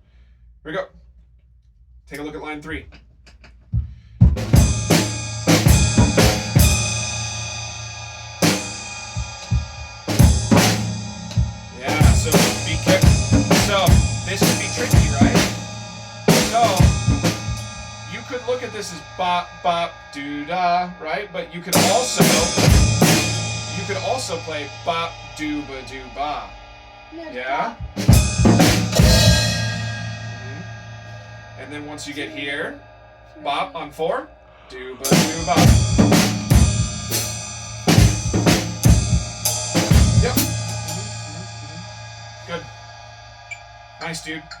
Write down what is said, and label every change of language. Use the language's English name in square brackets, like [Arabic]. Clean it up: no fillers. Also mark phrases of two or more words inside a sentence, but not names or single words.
[English] Here we go. Take a look at line 3. Yeah, so be careful. So this could be tricky, right? So you could look at this as bop, bop, doo da, right? But you could also play bop, doo ba, doo ba. Yeah? And then once you get here, bop on 4, do ba do bop. Yep. Good. Nice, dude.